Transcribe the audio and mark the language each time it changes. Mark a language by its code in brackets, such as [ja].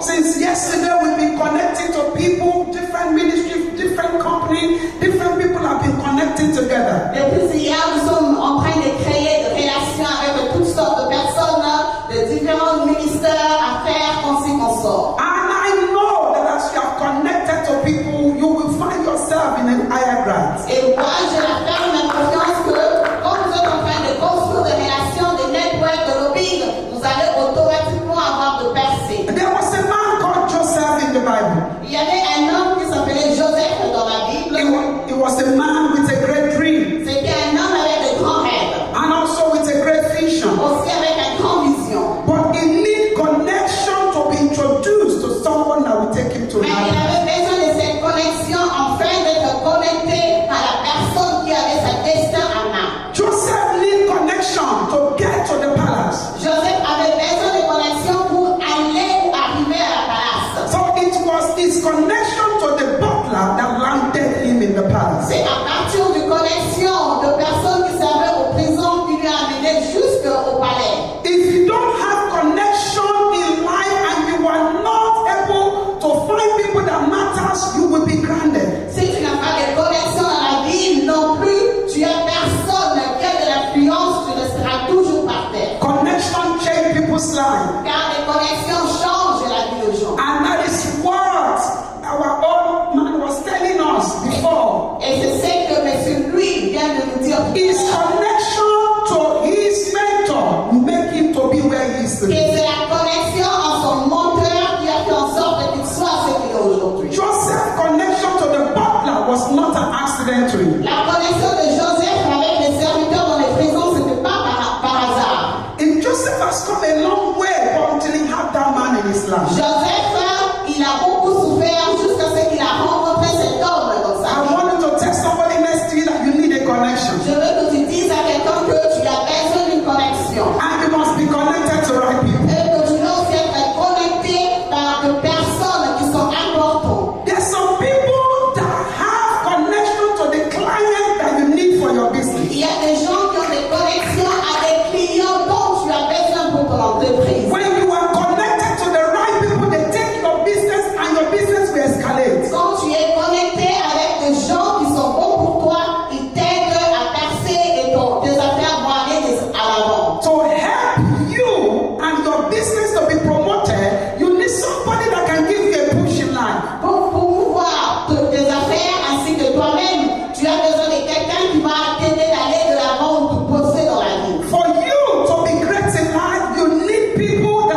[en] Since yesterday, we've been connecting to people, different ministries, different companies, different people have been connecting together. [fr] Depuis hier, nous sommes en train de créer des relations avec toutes sortes de personnes de différents de ministère à faire quand c'est qu'on sort. [en] And I know that as you are connected to people, you will find yourself in an higher grant. [fr] Et moi, j'ai la ferme confiance que quand vous êtes en train de construire des relations, des networks, de lobbying, vous allez automatiquement avoir de percées. [en] There was a man called Joseph in the Bible. [fr] Il y avait un homme qui s'appelait Joseph dans la Bible. [en] He was a man with a great dream [fr] C'était un homme avec de grands rêves, [en] and also with a great vision. [fr] aussi avec une grande vision. [en] But he need connection to be introduced to someone that will take him to [fr] Mais il avait besoin de cette connexion afin d'être connecté à la personne qui avait sa destin en main. [en] Joseph need connection to get to the palace. [fr] Joseph avait besoin de connexion pour aller ou arriver à la palace. [en] So it was his connection to the butler that landed him in the palace. [fr] C'est à partir de connexion de personnes qui servaient au prison qui lui a amené jusqu'au palais. [en] If you don't have connection in life and you are not able to find people that matters, you will be grounded. [fr] Si tu n'as pas de connexion dans la vie non plus, tu es personne qui a de l'influence, tu ne seras toujours par terre. [en] Connection change people's life. [fr] Car les connexions changent la vie aux gens. [en] And that is what our old man was telling us before. [fr] Et c'est ce que M. Louis vient de nous dire. [en] His connection to his mentor make him to be where he is [fr] Et [en] today. [fr] c'est la connexion en son menteur qui a fait en sorte qu'il soit ce qu'il est aujourd'hui. [en] Joseph's connection to the butler was not an accidentally. [fr] La connexion de Joseph avec les serviteurs dans les prisons, ce n'était pas par hasard. [en] And Joseph has come a long way until he had that man in his life. [fr] Joseph, il a beaucoup souffert jusqu'à ce qu'il a rencontré cet homme dans sa [en] I [fr] vie. [en] want you to tell somebody next to you that you need a connection. [fr] Je veux que tu dises à quelqu'un que tu as besoin d'une connexion. [en] And you must be connected to right people. [fr] Et que tu dois aussi être connecté par des personnes qui sont importantes. [en] There's some people that have connection to the client that you need for your business. [fr] Il y a des gens qui ont des connexions à des clients dont tu as besoin pour ton entreprise. [en] When you are connected to the right people, they take your business and your business will escalate. [fr] Quand tu es connecté avec des gens qui sont bons pour toi, ils t'aident à percer et tes affaires vont aller à l'avant. [en] To help you and your business to be promoted, you need somebody that can give you a push in life. [fr] Pour promouvoir tes affaires ainsi que toi-même, tu as besoin de quelqu'un qui va t'aider d'aller de l'avant ou te pousser dans la vie. [en] For you to be great in life, you need people